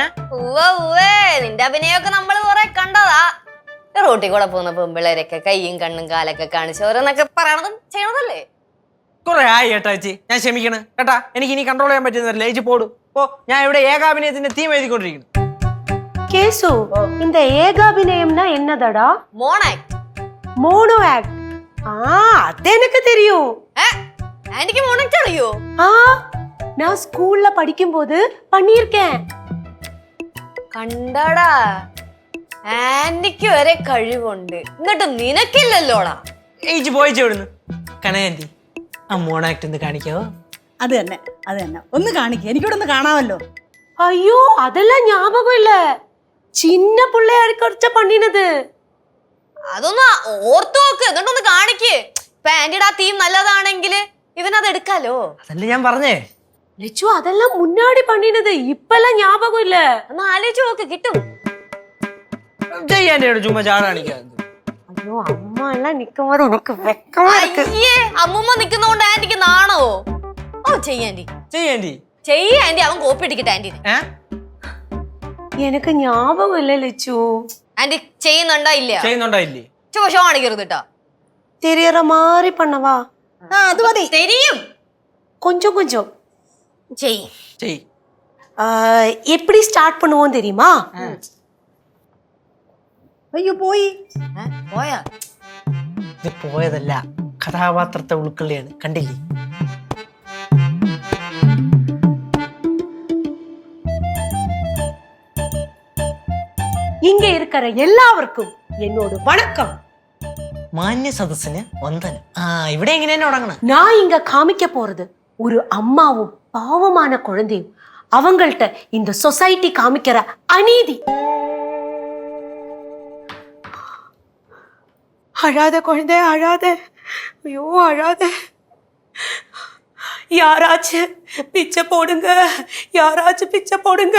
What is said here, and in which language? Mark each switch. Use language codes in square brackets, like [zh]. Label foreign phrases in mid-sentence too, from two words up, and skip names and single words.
[ml] നിന്റെ അഭിനയൊക്കെ നമ്മൾ കൊറേ കണ്ടതാ. റോട്ടിൽ കൂടെ പോകുന്ന പെമ്പിള്ളേരൊക്കെ കയ്യും കണ്ണും കാലൊക്കെ കാണിച്ച് ഓരോന്നൊക്കെ പറയണതും ചെയ്യണതല്ലേ? കുറെ ആയി കേട്ടാ ചേച്ചി, ഞാൻ ക്ഷമിക്കണ് കേട്ടാ. എനിക്ക് ഇനി കൺട്രോൾ ചെയ്യാൻ പറ്റുന്നില്ല. ചേച്ചി പോടും പോ. ഞാൻ ഇവിടെ ഏകാഭിനയത്തിന്റെ തീം എഴുതിക്കൊണ്ടിരിക്കുന്നു. [ta] கேசு இந்த ஏகாபிநயம்னா என்னதடா? [ml] മോണാക്ട്. [ta] மோனோ ஆக்ட். அது எனக்கு தெரியும். [ml] ആന്റിക്ക് മോണാക്ട് അറിയോ? [ta] நான் ஸ்கூல்ல படிக்கும்போது பண்ணியிருக்கேன். [ml] കണ്ടടാ, ആന്റിക്ക് വരെ കഴിവുണ്ട്, എന്നിട്ട് നിനക്കില്ലല്ലോടാ. ചേച്ചി പോയിച്ചു വിടുന്നു. കനകാന്റി, ആ മോണാക്ട് ഒന്ന് കാണിക്കാവോ? അത് തന്നെ ഒന്ന് കാണിക്കുക, എനിക്കിവിടെ ഒന്ന് കാണാമല്ലോ. [ta] ஐயோ அதெல்லாம் ஞாபகம் இல்ல, சின்ன பிள்ளையா இருக்க பண்ணினது. [ml] അതൊന്ന് ഓർത്തു നോക്ക്, എന്നിട്ടൊന്ന് കാണിക്ക്. ഇപ്പൊ ആന്റിയുടെ ആ തീം നല്ലതാണെങ്കിൽ ഇവനത് എടുക്കാലോ. അതല്ലേ ഞാൻ പറഞ്ഞേ. [ta] லட்சு அதெல்லாம் முன்னாடி பண்ணினது, இப்பெல்லாம் ஞாபகம் இல்ல. [ml] ഒന്ന് ആലോചിച്ച് നോക്ക്, കിട്ടും. ചെയ്യാൻ്റെ ചുമ്മാ ചാട കാണിക്കാതെ. [ta] ஐயோ அம்மா எல்லாம் நிக்கும்போது எனக்கு வெக்கமா இருக்கு. [ml] അയ്യേ, അമ്മൂമ്മ നിക്കുന്നോണ്ട് ആന്റിക്ക് നാണോ? ഓ ചെയ്യാൻറ്റി ചെയ്യാൻറ്റി, അവൻ കോപ്പി അടിക്കട്ടെ ആന്റിന്. [ta] எனக்கு ஞாபகம் இல்ல லட்சு. [ml] ആന്റി ചെയ്യുന്നുണ്ടോ ഇല്ല? ചുമ്മാ ഷോ കാണിക്കരുത് കേട്ടോ. [ta] தெரியற மாதிரி பண்ணவா? [ml] അത് മതി. [ta] തെരിയും, கொஞ்சம் கொஞ்சம் [ml] ചെയ്. [ta] எப்படி ஸ்டார்ட் பண்ணுவோம் தெரியுமா? [ml] അയ്യോ പോയി. പോയാ? ഇത് പോയതല്ല, കഥാപാത്രത്തെ ഉൾക്കൊള്ളിയാണ്. കണ്ടില്ലേ? [ta] இங்க இருக்கிற எல்லாവർക്കും என்னோட வணக்கம். [ml] മാന്യ സദസ്സിന് വന്ദനം. ഇവിടെ എങ്ങനെ തന്നെ തുടങ്ങണം. [ta] நான் இங்க காமிக்க போறது ஒரு அம்மாவும் பாவமான குழந்தையும் அவங்கள்ட்ட இந்த சொசைட்டி காமிக்கிற அநீதி. அழாத குழந்தை அழாத, ஐயோ அழாத. யாராச்சும் பிச்சை போடுங்க, யாராச்சும் பிச்சை போடுங்க.